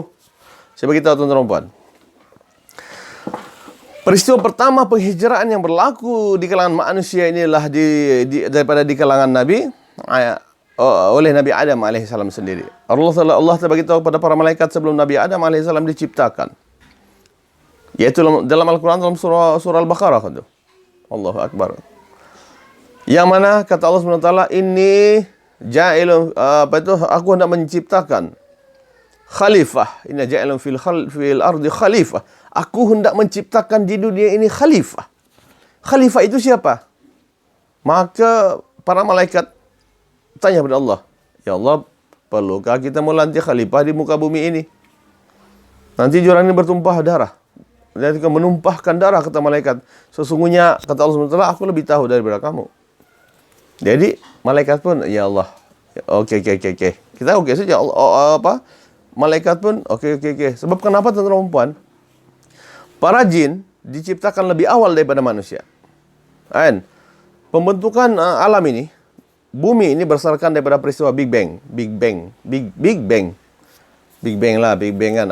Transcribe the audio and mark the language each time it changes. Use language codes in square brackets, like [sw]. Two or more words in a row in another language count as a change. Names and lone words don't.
[ms] Saya beritahu tuan-tuan. Peristiwa pertama penghijraan yang berlaku di kalangan manusia inilah daripada di kalangan nabi oleh Nabi Adam alaihissalam sendiri. Allah telah beritahu kepada para malaikat sebelum Nabi Adam alaihissalam diciptakan. Yaitu dalam Al-Quran dalam surah Al-Baqarah itu. [ar] الله أكبر. [ms] Yang mana kata Allah SWT, [ar] إني جاعل, [ms] aku hendak menciptakan khalifah. [ar] إني جاعل في الأرض خليفة. [ms] Aku hendak menciptakan di dunia ini khalifah. Khalifah itu siapa? Maka para malaikat tanya kepada Allah, [ar] يا الله, [ms] perlukah kita melantik khalifah di muka bumi ini? Nanti jurang ini bertumpah darah. Dan menumpahkan darah, kata malaikat. Sesungguhnya, kata Allah SWT, aku lebih tahu daripada kamu. Jadi malaikat pun, [ar] يا الله, [ms] okey. Kita okey saja. Malaikat pun okey. Sebab kenapa tuan-tuan dan puan? Para jin diciptakan lebih awal daripada manusia. Kan? Pembentukan alam ini, bumi ini berdasarkan daripada peristiwa Big Bang kan.